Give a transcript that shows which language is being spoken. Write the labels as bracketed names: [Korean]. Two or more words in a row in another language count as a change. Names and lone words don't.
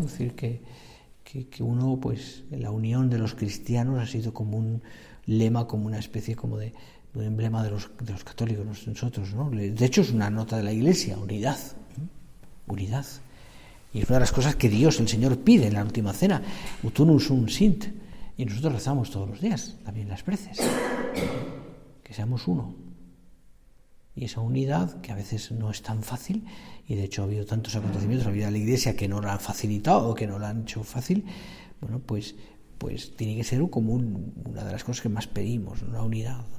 [Spanish] Es decir, que uno, pues, en la unión de los cristianos ha sido como un lema, como una especie como de un emblema de los católicos, nosotros, ¿no? De hecho, es una nota de la Iglesia, unidad. Y es una de las cosas que Dios, el Señor, pide en la última cena, [Latin] ut unum sunt sint, [Spanish] y nosotros rezamos todos los días, también las preces, que seamos uno. Y esa unidad, que a veces no es tan fácil, y de hecho ha habido tantos acontecimientos en la vida de la Iglesia que no la han facilitado o que no la han hecho fácil, bueno, pues tiene que ser como una de las cosas que más pedimos, una unidad, ¿no?